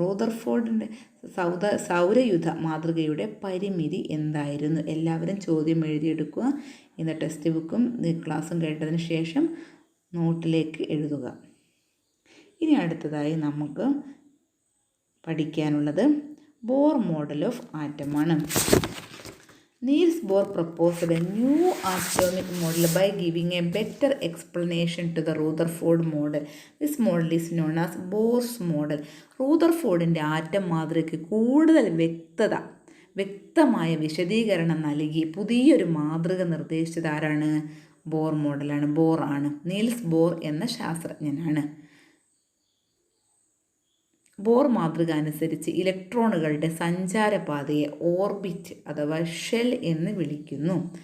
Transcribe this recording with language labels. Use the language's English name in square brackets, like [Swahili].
[Malayalam] റൂദർഫോർഡിൻ്റെ സൗരയുധ മാതൃകയുടെ പരിമിതി എന്തായിരുന്നു? എല്ലാവരും ചോദ്യം എഴുതിയെടുക്കുക. ഇന്ന് ടെക്സ്റ്റ് ബുക്കും ക്ലാസ്സും കേട്ടതിന് ശേഷം നോട്ടിലേക്ക് എഴുതുക. ഇനി അടുത്തതായി നമുക്ക് പഠിക്കാനുള്ളത് Bohr model of ആറ്റമാണ്. [English] Niels Bohr proposed a new atomic model by giving a better explanation to the Rutherford model. This model is known as Bohr's model. [Malayalam] റൂദർഫോർഡിൻ്റെ atom മാതൃകയ്ക്ക് കൂടുതൽ വ്യക്തമായ വിശദീകരണം നൽകി പുതിയൊരു മാതൃക നിർദ്ദേശിച്ചത് ആരാണ്? ബോർ മോഡലാണ്. ബോർ ആണ്. നീൽസ് ബോർ എന്ന ശാസ്ത്രജ്ഞനാണ്. ബോർ മാതൃക അനുസരിച്ച് ഇലക്ട്രോണുകളുടെ സഞ്ചാരപാതയെ ഓർബിറ്റ് അഥവാ ഷെൽ എന്ന് വിളിക്കുന്നു.